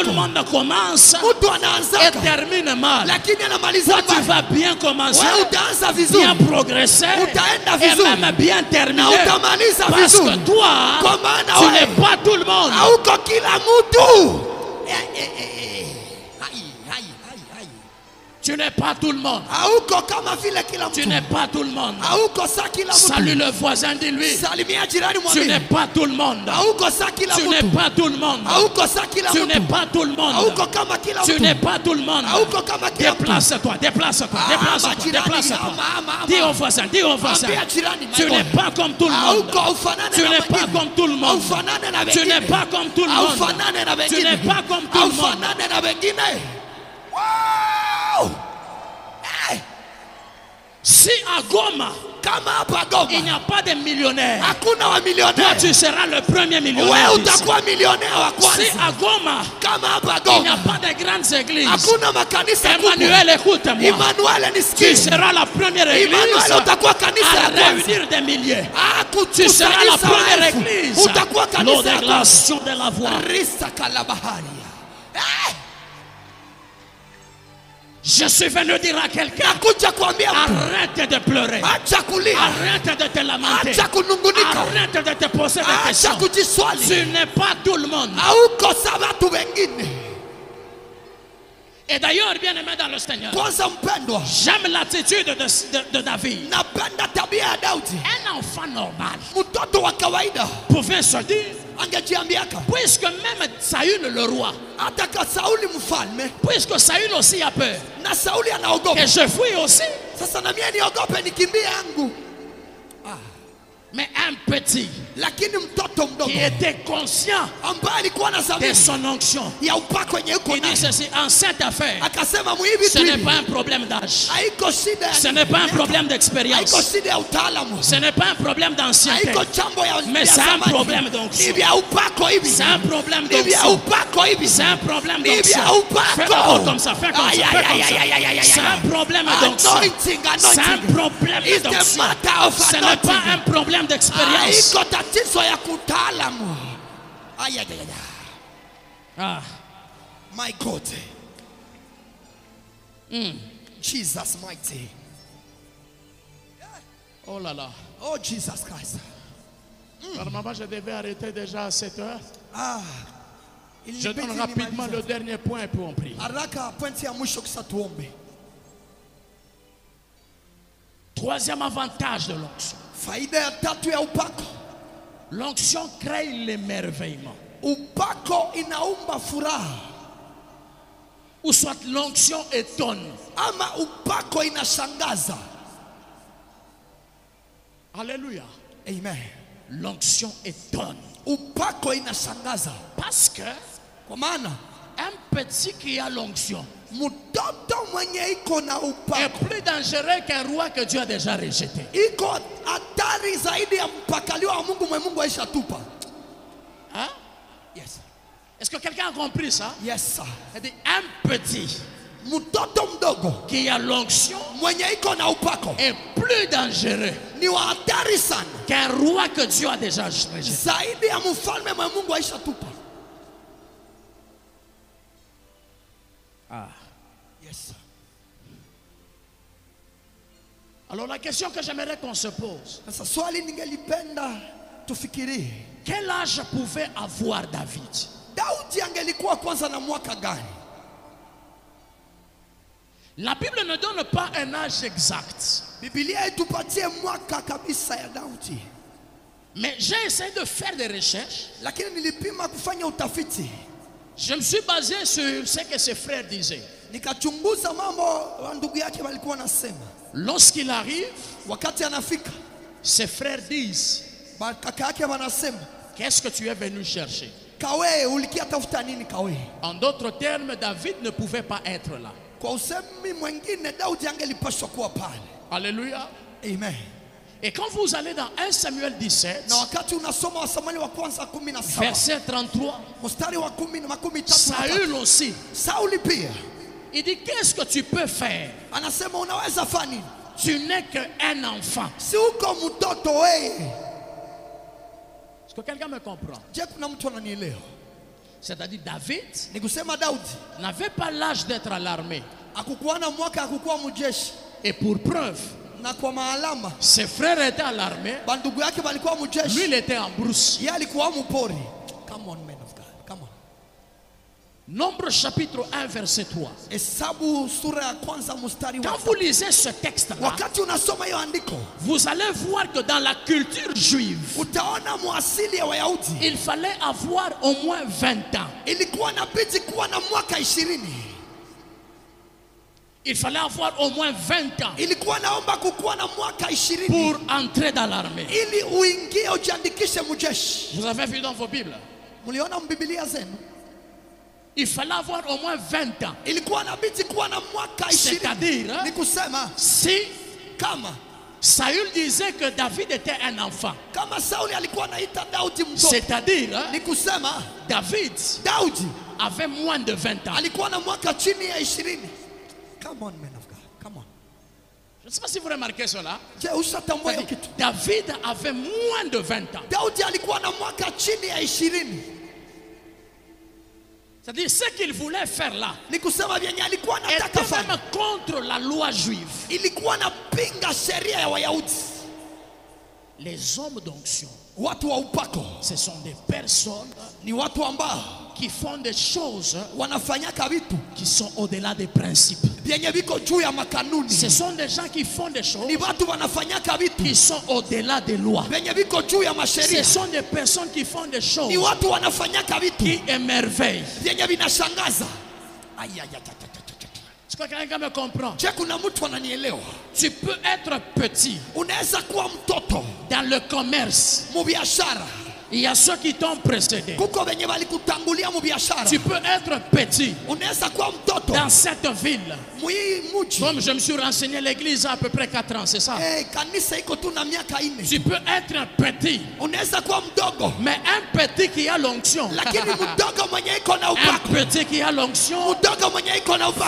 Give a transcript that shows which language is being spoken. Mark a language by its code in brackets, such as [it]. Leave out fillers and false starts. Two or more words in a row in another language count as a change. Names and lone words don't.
[sw] yako [fr] monde commence [sw] mtu [fr] et [sw] anaanzaka [fr] termine mal. [sw] lakini anamaliza [fr] Toi, tu [sw] mbaya, [fr] vas bien commencer, [sw] wewe utaanza vizuri [fr] bien progresser [sw] Utaenda [fr] et [sw] vizuri. [fr] même bien [sw] na [fr] terminer. [sw] utamaliza [fr] Parce [sw] vizuri. [fr] que toi, [sw] Kwa maana [fr] tu [sw] wewe [fr] n'es pas tout le monde. [sw] hauko kila mtu. [fr] Tu n'es pas tout le monde. [sw] Hauko kama vile kila [fr] Tu [sw] mtu. [fr] n'es pas tout le monde. [sw] Hauko sa kila [fr] Salue [sw] mtu. [fr] le voisin, dis-lui. [sw] Salimia jirani [fr] Tu n'es [sw] mwambie. [fr] pas tout le monde. [sw] Hauko sa kila [fr] Tu n'es [sw] mtu. [fr] pas tout le monde. [sw] Hauko sa kila [fr] Tu n'es [sw] mtu. [fr] pas tout le monde. [sw] Hauko kama kila [fr] Tu n'es [sw] mtu. [fr] pas tout le monde. [sw] Hauko kama kila mtu. [fr] Déplace-toi, déplace-toi, déplace-toi, [sw] majirani, [fr] déplace-toi. [sw] ama. [fr] Dis au voisin, dis au voisin. [sw] Ambia jirani, [en] my [fr] Tu [en] God. [fr] n'es pas comme tout le monde. [sw] Hauko ufanane [fr] Tu [sw] na [fr] n'es pas [sw] wengine. [fr] comme tout le monde. [sw] Ufanane na [fr] Tu n'es [sw] wengine. [fr] pas comme tout le monde. [sw] Ufanane na [fr] Tu [sw] wengine. [fr] n'es pas comme tout le monde. [sw] Ufanane na wengine. Wow! Hey! [fr] Si à Goma, [sw] Kama hapa [fr] il n'y [sw] Goma [fr] a pas de millionnaires, [sw] hakuna wa [fr] toi [sw] millionnaire. [fr] tu seras le premier millionnaire. [sw] Wewe [fr] d'ici. [sw] utakuwa millionnaire wa [fr] Si [sw] kwanza. [fr] à Goma, [sw] Kama hapa [fr] il n'y a [sw] Goma [fr] pas de grandes églises, [sw] hakuna makanisa kubwa. [fr] Emmanuel, écoute-moi. [sw] Emmanuel [fr] Tu [sw] nisikie. [fr] seras la première église [sw] Emmanuel utakuwa kanisa [fr] à [sw] ya kwanza. [fr] réunir des milliers. Tu Tu seras la première église. [sw] Utakuwa kanisa ya kwanza. [fr] L'ordination de la voix. Risa kalabahari. Je suis venu dire à quelqu'un, [sw] Nakuja kuambia mtu, [fr] arrête de pleurer. [sw] acha kulia. [fr] Arrête de te lamenter. [sw] Acha kunungunika. [fr] Arrête de te poser des [sw] Acha [fr] questions. [sw] kujiswali. [fr] Tu n'es pas tout le monde. [sw] Hauko sa watu wengine. [fr] Et d'ailleurs, bien aimé dans le Seigneur, [sw] Kwanza mpendwa, [fr] j'aime l'attitude de David. [sw] napenda tabia ya Daudi. [fr] Un enfant normal [sw] Mtoto wa kawaida [fr] pouvait se dire, [sw] angejiambiaka [fr] puisque même Saül le roi, [sw] hata ka Sauli mfalme [fr] puisque Saül aussi a peur, [sw] na Sauli anaogopa, [fr] et je fuis aussi, [sw] sasa na mimi niogope nikimbie yangu. [fr] mais un petit [sw] Lakini mtoto mdogo [fr] qui était conscient [sw] ambaye alikuwa na [fr] de [sw] zamiri [fr] son onction, [sw] ya upako wenye uko [fr] il dit [sw] nayo [fr] ceci, en cette affaire, [sw] akasema muhivi [fr] ce [sw] tu [fr] n'est [sw] hivi, [fr] pas un problème d'âge, [sw] haiko shida ya [fr] ce n'est pas un [sw] miaka, [fr] problème [sw] haiko [fr] d'expérience, [sw] shida ya utaalamu, [fr] ce n'est pas un problème d'ancienneté, [sw] haiko chambo ya [fr] mais c'est un problème d'onction. [sw] ni vya upako hivi, [fr] C'est un problème [sw] ni vya [fr] d'onction. [sw] upako hivi, [fr] C'est un problème [sw] ni [fr] d'onction. [sw] vya upako. [fr] Fais d'abord comme ça, fais comme ça, Aïe, fais aïe, comme aïe, ça. aïe, aïe, aïe, C'est aïe. un problème d'onction. [en] Anointing, [fr] C'est un [en] anointing. [fr] problème [en] It's the [fr] d'onction. [en] matter of [fr] Ce n'est pas [en] anointing. [fr] un problème d'expérience. [sw] Haiko tatizo ya kutaalamu. Aïe, aïe, aïe, aïe. Ah. [en] My God. Jesus mighty. [fr] Oh là là. [en] Oh Jesus Christ. [fr] Normalement, je devais arrêter déjà à 7 heures. Je [sw] Ilibidi [fr] donne rapidement [sw] nimalize. [fr] le dernier point pour on prie. [sw] Haraka pointi ya mwisho kisha tuombe. [fr] Troisième avantage de l'onction. [sw] Faida ya tatu ya upako. [fr] L'onction crée l'émerveillement. [sw] Upako inaumba furaha. [fr] Ou soit l'onction étonne. [sw] Ama upako inashangaza. [fr] Alléluia. Amen. L'onction étonne. [sw] Upako inashangaza. [fr] Parce que [sw] Kwa maana [fr] un petit qui a l'onction [sw] mtoto mwenye iko na [fr] est [sw] upako [fr] plus dangereux qu'un roi que Dieu a déjà rejeté. [sw] iko hatari zaidi ya mpakaliwa wa Mungu mwe Mungu aisha tupa. [fr] Hein? [en] Yes. [fr] Est-ce que quelqu'un a compris ça? [en] Yes sir. [fr] C'est-à-dire un petit [sw] mtoto mdogo [fr] qui a l'onction [sw] mwenye iko na upako [fr] est plus dangereux [sw] ni wa hatari sana [fr] qu'un roi que Dieu a déjà rejeté. [sw] zaidi ya mfalme mwe Mungu aisha tupa. Ah. [en] Yes, sir. [fr] Alors la question que j'aimerais qu'on se pose, [sw] Sasa swali ningelipenda tufikirie, [fr] quel âge pouvait avoir David? [sw] Daudi angelikuwa kwanza na mwaka gani? [fr] La Bible ne donne pas un âge exact. [sw] Biblia itupatie mwaka kabisa ya Daudi. [fr] Mais j'ai essayé de faire des recherches. [sw] Lakini nilipima kufanya utafiti. [fr] Je me suis basé sur ce que ses frères disaient. [sw] Nikachunguza mambo wa ndugu yake walikuwa nasema. [fr] Lorsqu'il arrive, [sw] Wakati anafika, [fr] ses frères disent, [sw] kaka yake wanasema, [fr] qu'est-ce que tu es venu chercher? [sw] kawe ulikia tafuta nini kawe? [fr] En d'autres termes, David ne pouvait pas être là. [sw] Kwa usemi mwingine Daudi angelipaswa kuwa pale. [fr] Alléluia. Amen. Et quand vous allez dans 1 Samuel 17, [sw] Na wakati unasoma wa Samueli wa kwanza 17, [fr] verset 33, [sw] mstari wa 13, [fr] Saül aussi, [sw] Sauli pia [fr] il dit, qu'est-ce que tu peux faire? [sw] anasema unaweza fanya nini? [fr] Tu n'es qu'un enfant. [sw] Si uko mtoto wewe. [fr] Est-ce que quelqu'un me comprend? [sw] Je, kuna mtu ananielewa? [fr] C'est-à-dire David [sw] Ni kusema Daudi [fr] n'avait pas l'âge d'être à l'armée. [sw] hakukuwa na mwaka, hakukuwa mjeshi, [fr] Et pour preuve, [sw] na kwa maalama [fr] ses frères étaient à l'armée. [sw] bandugu yake walikuwa [fr] Lui, [sw] mjeshi, [fr] il était en brousse. [sw] yeye alikuwa mpori. [en] Come on, man of God, come on. [fr] Nombre chapitre 1 verset 3. [sw] Hesabu sura ya kwanza mstari [fr] Quand [sw] wa [fr] vous lisez ce texte-là, [sw] wakati unasoma hiyo andiko [fr] vous allez voir que dans la culture juive, [sw] utaona muasili ya Wayahudi [fr] il fallait avoir au moins 20 ans. [sw] ilikuwa inabidi kuwa na mwaka 20. [fr] Il fallait avoir au moins 20 ans [sw] Ilikuwa naomba kukuwa na mwaka 20 [fr] pour entrer dans l'armée. [sw] ili uingie ujiandikishe mjeshi. [fr] Vous avez vu dans vos Bibles? [sw] Mliona mbiblia zenu? [fr] Il fallait avoir au moins 20 ans. [sw] Ilikuwa inabidi kuwa na mwaka 20. [fr] C'est-à-dire, [sw] Ni kusema [fr] si [sw] kama [fr] Saül disait que David était un enfant, [sw] Sauli alikuwa anaita Daudi mtoto, [fr] c'est-à-dire [sw] ni kusema [fr] David [sw] Daudi [fr] avait moins de 20 ans. [sw] alikuwa na mwaka chini ya 20. [en] Come on, man of God, come on. [fr] Je ne sais pas si vous remarquez cela. [sw] Je, ushatambua hiyo kitu? [fr] David avait moins de 20 ans. [sw] Daudi alikuwa na mwaka chini ya 20. [fr] C'est-à-dire ce qu'il voulait faire là [sw] Ni kusema vyenye alikuwa anataka [fr] était [sw] fanya [fr] même contre la loi juive. [sw] ilikuwa na pinga sheria ya Wayahudi. [fr] Les hommes d'onction, [sw] Watu wa upako [fr] ce sont des personnes [sw] ni watu ambao [fr] qui font des choses [sw] wanafanyaka vitu [fr] qui sont au-delà des principes. [sw] vyenye viko juu ya makanuni. [fr] Ce sont des gens qui font des choses [sw] Ni watu wanafanyaka vitu [fr] qui sont au-delà des lois. [sw] vyenye viko juu ya [fr] Ce [sw] masheria. [fr] sont des personnes qui font des choses [sw] Ni watu wanafanyaka vitu [fr] qui émerveillent. [sw] vyenye vinashangaza. [fr] Est-ce que quelqu'un me comprend? [sw] Je, kuna mtu ananielewa? [fr] Tu peux être petit [sw] Unaweza kuwa mtoto [fr] dans le commerce. [sw] mubiashara, [fr] Il y a ceux qui t'ont précédé. [sw] kuko venye walikutangulia mubiashara. [fr] Tu peux être petit [sw] Unaweza kuwa mtoto [fr] dans cette ville. [sw] mwi muji. [fr] Comme je me suis renseigné, l'église a à peu près 4 ans, c'est ça? [sw] Kanisa iko tu na miaka 4. [fr] Tu peux être petit, [sw] Unaweza kuwa mdogo [fr] mais un petit qui a l'onction. [sw] lakini mdogo mwenye iko na [fr] Un [sw] upako, [fr] petit qui a l'onction [sw] mdogo mwenye iko na upako